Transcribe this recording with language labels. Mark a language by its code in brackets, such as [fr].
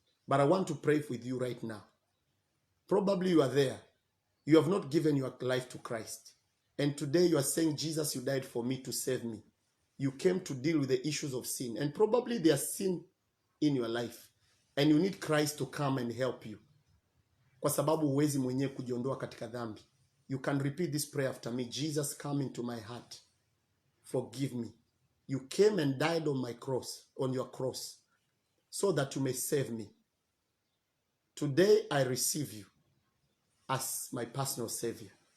[en] But I want to pray with you right now. Probably you are there, you have not given your life to Christ, and today you are saying, Jesus, you died for me to save me. You came to deal with the issues of sin, and probably there's sin in your life, and you need Christ to come and help you. [sw] Kwa sababu huwezi mwenyewe kujiondoa katika dhambi. [en] You can repeat this prayer after me. Jesus, come into my heart. Forgive me. You came and died on my cross, on your cross, so that you may save me. Today I receive you as my personal Savior.